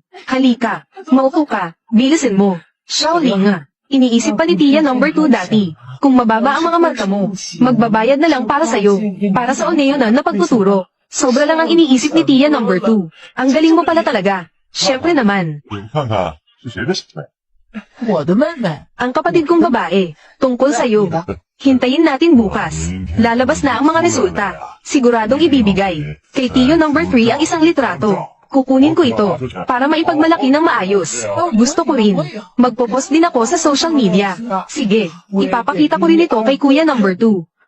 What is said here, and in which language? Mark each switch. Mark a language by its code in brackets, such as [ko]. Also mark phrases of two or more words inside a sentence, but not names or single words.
[tl] Halika, maupo ka, bilisin mo. Shaoling, iniisip pa ni Tia number 2 dati. Kung mababa ang mga marka mo, magbabayad na lang para sa'yo, para sa oneyonan na pagtuturo. Sobra lang ang iniisip ni Tia number 2. Ang galing mo pala talaga. Siyempre naman. [zh] 你看看是谁的妹妹？我的妹妹。 [tl] Ang kapatid kong babae, tungkol sa'yo. Hintayin natin bukas. Lalabas na ang mga resulta. Siguradong ibibigay. Kay Tio number 3 ang isang litrato. Kukunin ko ito, para maipagmalaki ng maayos. Gusto ko rin. Magpo-post din ako sa [en] social media. [tl] Sige, ipapakita ko rin ito kay Kuya number 2.